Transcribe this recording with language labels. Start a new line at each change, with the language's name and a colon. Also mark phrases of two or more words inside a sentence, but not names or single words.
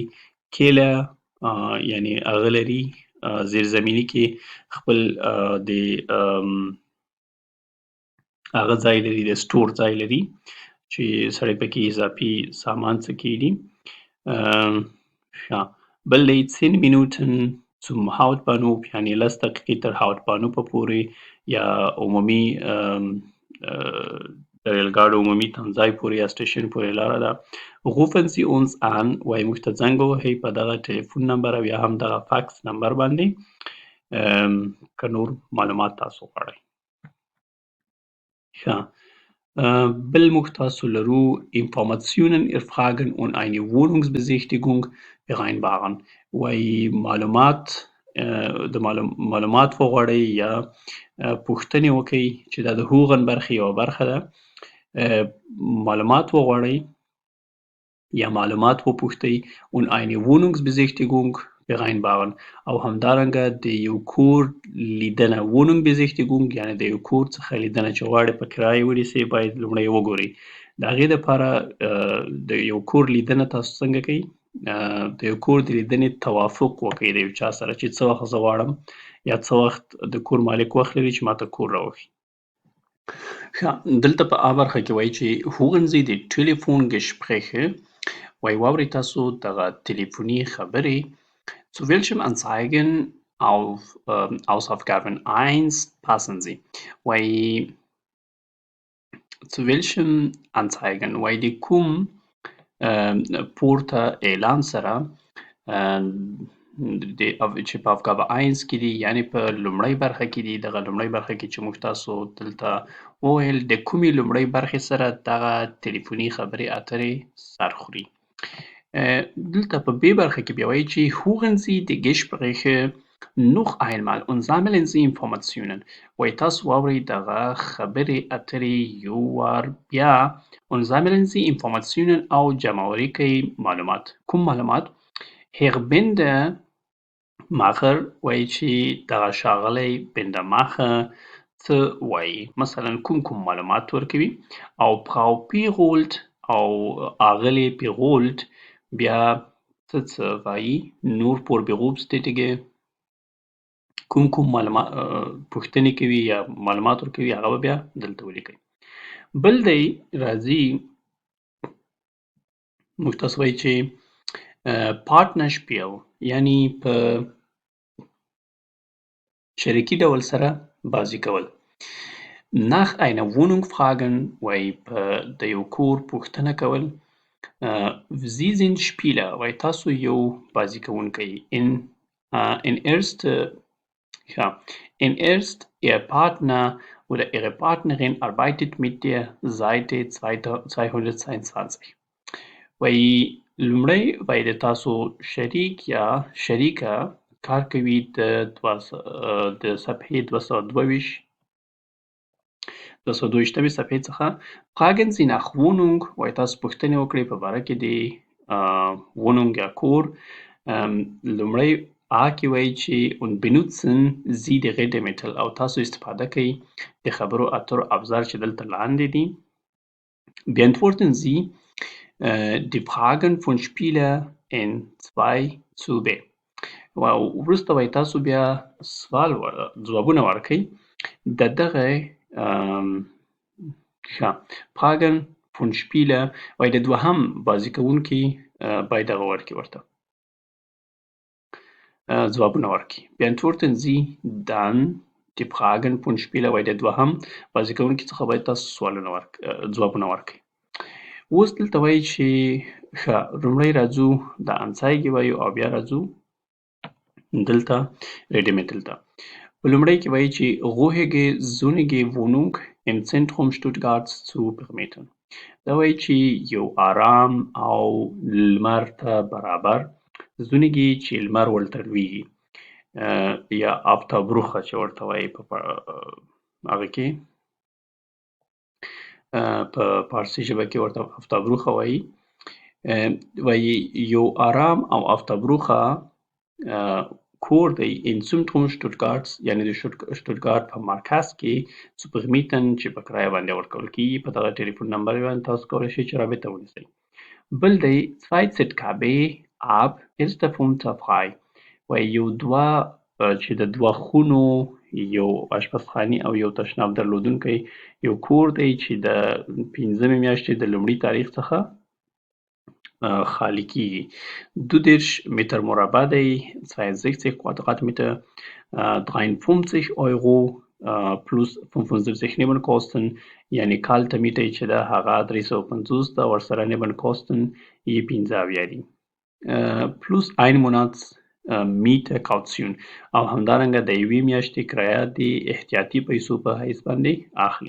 Pashto: کیله یعنی هغه لري زیرزمیني کې خپل د هغه ځای لري د سټور ځای لري چې سړی پکې اضافي سامان څه کېږي. بل دی
German: 10 Minuten zum Hauptbahnhof
Pashto: یعنی 10 دقیقې تر هاوټبانوفه پورې یا عمومي د ریل ګاډو عمومي تمځای پورې یا سټیشن پورې لاره ده.
German: rufen Sie uns an
Pashto: وایي موږ ته زنګ ووهئ په دغه ټلیفون نمبر او یا هم دغه فاکس نمبر باندې که نور معلومات تاسو غواړئ. ښه، بل موږ تاسو لرو
German: Informationen erfragen und eine Wohnungsbesichtigung vereinbaren.
Pashto: وایي معلومات وغواړئ یا پوښتنې وکړئ چې دا د هغن برخې یوه برخه ده. معلومات وغواړئ یا معلومات وپوښتئ
German: und eine Wohnungsbesichtigung vereinbaren
Pashto: او همدارنګه د یو کور لیدنه. Wohnungsbesichtigung یعنی د یو کور څخه لیدنه چې غواړئ په کرایه ونیسئ باید لومړی وګورئ. د هغې دپاره د یو کور لیدنه تاسو څنګه کوئ؟ د یو کور د لیدنې توافق وکړئ د یو چا سره چې څه وخت زه غواړم یا څه وخت د کور مالک وخت لري چې ماته کور راوښي. ښه، دلته په A برخه کې وایي چې
German: hören Sie die Telefongespräche
Pashto: وایي واورئ تاسو دغه تلیفوني خبرې
German: zu welchem Anzeigen auf Hausaufgaben 1 passen Sie
Pashto: وایي
German: zu welchem Anzeigen
Pashto: وایي د کوم پورته اعلان سره چې په افګابه 1 کې دي یعنې په لومړۍ برخه کې دي. دغه لومړۍ برخه کې چې موږ تاسو دلته وویل د کومې لومړۍ برخې سره دغه تلیفوني خبرې اترې سر خوري. دلته په B برخه کې بیا وایي چې
German: hören Sie die Gespräche noch einmal und sammeln Sie Informationen
Pashto: وایي تاسو واورئ دغه خبرې اترې یو وار بیا
German: und sammeln Sie Informationen
Pashto: او جمعوري کوئ معلومات. کوم معلومات؟ Herr Bindemacher وایي چې دغه ښاغلی بندماخه څه وایي، مثلا کوم معلومات ورکوي. او Frau Pirolt او آغلې پیغولت بیا څه وایي
German: nur vorberufstätige
Pashto: کوم معلومات پوښتنې کوي یا معلومات ورکوي هغه به بیا دلته ولیکئ. بل دی راځي موږ تاسو وایي چې Partnerspiel یعنی په شریکي ډول سره بازي کول.
German: nach einer Wohnung fragen
Pashto: وایي په د یو کور پوښتنه کول.
German: Sie sind Spieler
Pashto: وایي تاسو یو بازي کوونکی.
German: in erst Ihr Partner oder Ihre Partnerin arbeitet mit der Seite 222
Pashto: وایي لومړی وایي د تاسو شریک یا شریکه کار کوي د صفحې 222 صفحې څخه.
German: fragen Sie nach Wohnung
Pashto: وایي تاسو پوښتنې وکړئ په باره کې د Wohnung یا کور. لومړی A کې وایي چې
German: und benutzen Sie die Redemittel
Pashto: او تاسو استفاده کوئ د خبرو اترو ابزار چې دلته لاندې دي.
German: beantworten Sie die Fragen von Spieler in 2 B
Pashto: وروسته وایي تاسو بیا ځوابونه ورکړئ د دغه
German: Fragen von Spieler
Pashto: وایي د دوهم بازي کوونکي باید دغه ورکړي ورته ځوابونه ورکړي.
German: beantworten Sie dann die Fragen von Spieler
Pashto: وایي د دوهم بازي کوونکي څخه باید تاسو ځوابونه ورکړئ. اوس دلته وایي چې لومړی راځو د انزایګې وایو او بیا راځو دلته Redemittel ته. په لومړی کې وایي چې
German: ruhige sonnige Wohnung im Zentrum Stuttgarts zu vermieten.
Pashto: دا وایي چې یو آرام او لمر ته برابر زونګي چې لمر ورته لویږي یا آفتابروخه چې ورته وایي په هغه کې په فارسي ژبه کې ورته آفتابروخه وایي. وایي یو آرام او آفتابروخه کور دی
German: in Zentrum Stuttgarts
Pashto: یعنې د شتوتګارت په مرکز کې
German: zu vermieten
Pashto: چې په کرایه باندې ورکول کېږي. په دغه ټلیفون نمبر باندې تاسو کولی شئ چې رابطه ونیسئ. بل دی
German: 2 ZKB ab 1 frei
Pashto: وایي یو چې د 2 خونو یو اشپزخانې او یو تشناب درلودونکی یو کور دی چې د 15مې میاشتې د لومړي تاریخ څخه خالی کېږي. 22 Meter مربع دی
German: 62 Quadratmeter 53 Euro plus 75 Nebenkosten
Pashto: یعنې کال ته میټه چې ده هغه 350 ده ورسره Nebenkosten یې 15 دي
German: plus 1 Monat Miete Kaution
Pashto: او همدارنګه د یوې میاشتې کرایه د احتیاطي پیسو په حیث باندې اخلي.